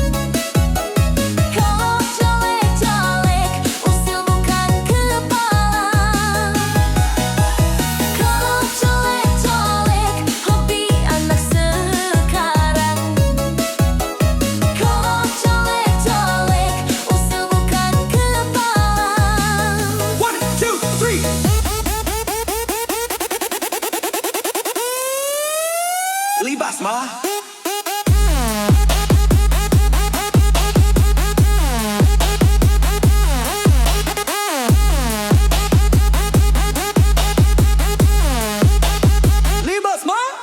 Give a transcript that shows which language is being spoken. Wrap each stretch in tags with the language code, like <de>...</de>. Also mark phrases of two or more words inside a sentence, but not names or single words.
<id>Colek, colek, colek, usil bukan kepala. Colek, colek, colek, hobi anak sekarang. Colek, colek, colek, usil bukan kepala.</id> <en>One, two, three.</en> <id>Libas mah. Libas mah.</id>